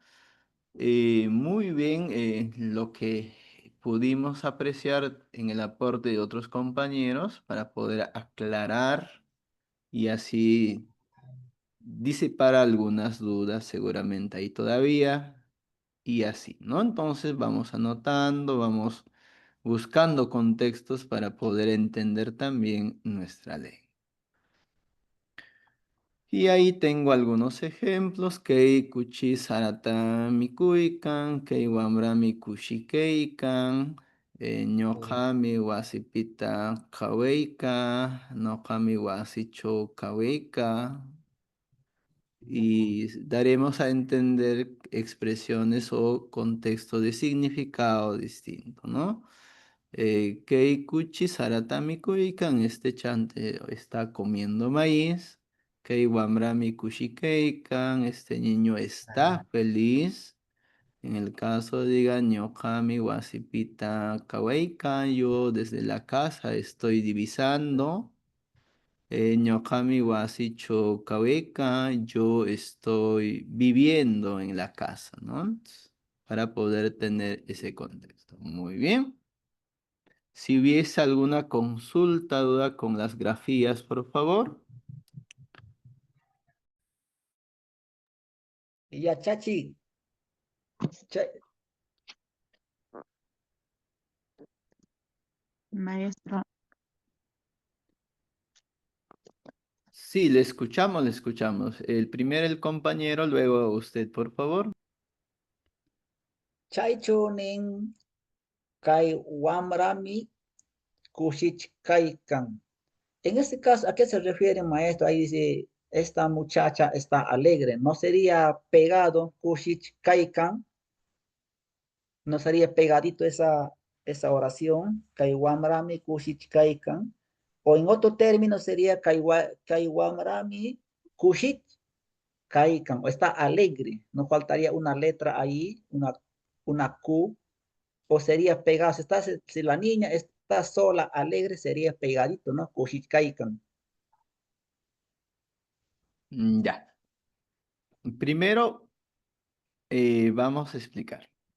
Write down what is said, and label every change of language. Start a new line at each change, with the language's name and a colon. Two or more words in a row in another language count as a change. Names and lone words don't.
Spanish: Muy bien, lo que pudimos apreciar en el aporte de otros compañeros para poder aclarar y así disipar algunas dudas seguramente ahí todavía y así, ¿no? Entonces vamos anotando, vamos buscando contextos para poder entender también nuestra ley. Y ahí tengo algunos ejemplos.
Quechua: Kei kuchi sarata mikuikan, kei wamrami kushikeikan, ñoqami wasipita kaweika, noqami wasicho kaweika.
Spanish: Y daremos a entender expresiones o contextos de significado distinto, ¿no?
Quechua: Keikuchi saratami kuikan,
Spanish: este chante está comiendo maíz.
Quechua: Kei wamrami kushikeikan,
Spanish: este niño está feliz. En el caso diga
Quechua: ñoqami wasipita kaweikan,
Spanish: yo desde la casa estoy divisando.
Quechua: Ñoqami wasicho kaweka,
Spanish: yo estoy viviendo en la casa, ¿no? Para poder tener ese contexto. Muy bien. Si hubiese alguna consulta, duda con las grafías, por favor. Yachachi. Maestro. Sí, le escuchamos, le escuchamos. El primero el compañero, luego usted, por favor.
Quechua: Chaichunin kai wamrami kushich kaikan.
Spanish: En este caso, ¿a qué se refiere, maestro? Ahí dice, esta muchacha está alegre. ¿No sería pegado
Quechua: kushich kaikan?
Spanish: ¿No sería pegadito esa oración?
Quechua: Kaiwamrami kushich kaikan.
Spanish: O en otro término sería
Quechua: kaiwamrami kushich kaikan.
Spanish: O está alegre. No faltaría una letra ahí, una Q. O sería pegado. Si la niña está sola, alegre, sería pegadito, ¿no?
Quechua: Kushich kaikan.
Spanish: Ya. Primero, vamos a explicar.